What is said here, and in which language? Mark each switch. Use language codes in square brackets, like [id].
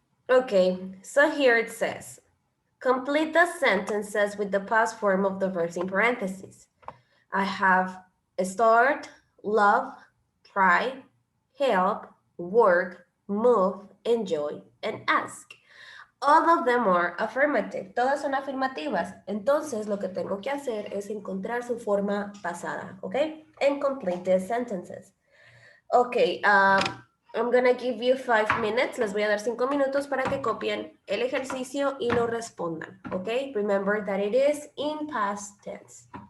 [en] Okay, so here it says, complete the sentences with the past form of the verbs in parentheses. I have start, love, try, help, work, move, enjoy, and ask. All of them are affirmative. [es] Todas son afirmativas. Entonces, lo que tengo que hacer es encontrar su forma pasada, ¿ok? [en] And complete the sentences. Ok, I'm gonna give you 5 minutes. [es] Les voy a dar 5 minutos para que copien el ejercicio y lo respondan, ¿ok? [en] Remember that it is in past tense.